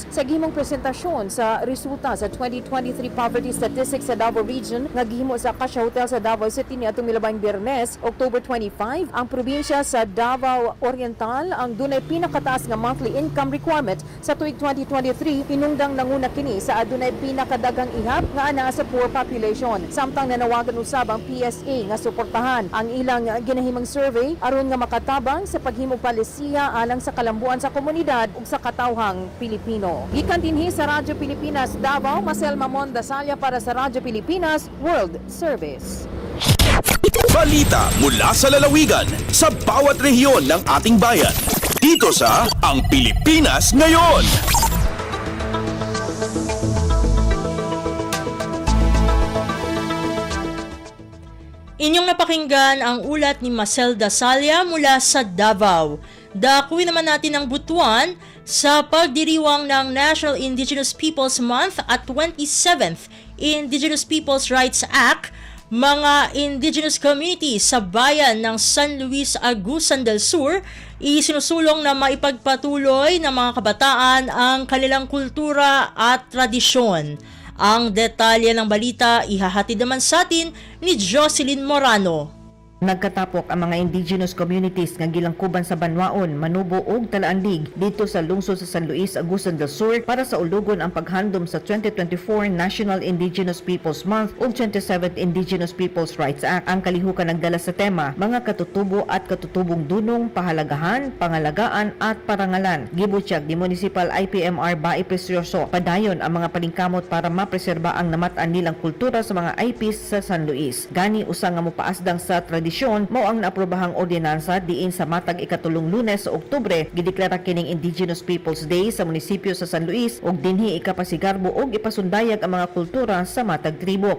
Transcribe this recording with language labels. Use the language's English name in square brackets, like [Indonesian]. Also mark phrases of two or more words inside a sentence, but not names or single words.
[Cebuano] Sa gihimong presentasyon sa resulta sa 2023 [English] poverty statistics [Cebuano] sa Davao Region nga gihimo sa Acacia Hotel sa Davao City niadtong milabang Biyernes, October 25, ang probinsya sa Davao Oriental ang dunay pinakataas nga [English] monthly income requirement [Cebuano] sa tuig 2023, hinungdang nanguna kini sa adunay pinakadagang ihap nga ana sa [English] poor population. [Cebuano] Samtang nanawagan usab ang PSA nga suportahan ang ilang ginahimang survey aron nga makatabang sa paghimong palisiya alang sa kalambuan sa komunidad ug sa katawhang Pilipino. Gikan dinhi sa Radyo Pilipinas Davao, Marcel Mamon Dasalia para sa Radyo Pilipinas World Service. [Filipino] Balita mula sa lalawigan sa bawat rehiyon ng ating bayan. Dito sa Ang Pilipinas Ngayon. Inyong napakinggan ang ulat ni Marcel Dasalia mula sa Davao. Dakuin naman natin ang Butuan sa pagdiriwang ng National Indigenous Peoples Month at 27th Indigenous Peoples Rights Act. Mga [English] indigenous communities [Filipino] sa bayan ng San Luis Agusan del Sur isinusulong na maipagpatuloy ng mga kabataan ang kanilang kultura at tradisyon. Ang detalye ng balita ihahatid naman sa atin ni Jocelyn Morano. [Cebuano] Nagkatapok ang mga [English] indigenous communities [Cebuano] nga gilangkuban sa Banwaon, Manubo ug Talaandig dito sa lungsod sa San Luis Agusan del Sur para sa ulugon ang paghandom sa 2024 National Indigenous Peoples Month ug 27th Indigenous Peoples Rights Act. Ang kalihukan nagdala sa tema, [Filipino] mga katutubo at katutubong dunong, pahalagahan, pangalagaan at parangalan. [Cebuano] Gibutyag ni Municipal IPMR Bai Precioso, padayon ang mga paningkamot para mapreserba ang namatan nilang kultura sa mga IPs sa San Luis. Gani usa nga mopaasdang sa mao ang naaprobahang ordinansa diin sa matag ikatulong Lunes sa Oktubre gideklara kining Indigenous Peoples Day sa munisipyo sa San Luis ug dinhi ikapasigarbo ug ipasundayag ang mga kultura sa matag tribo.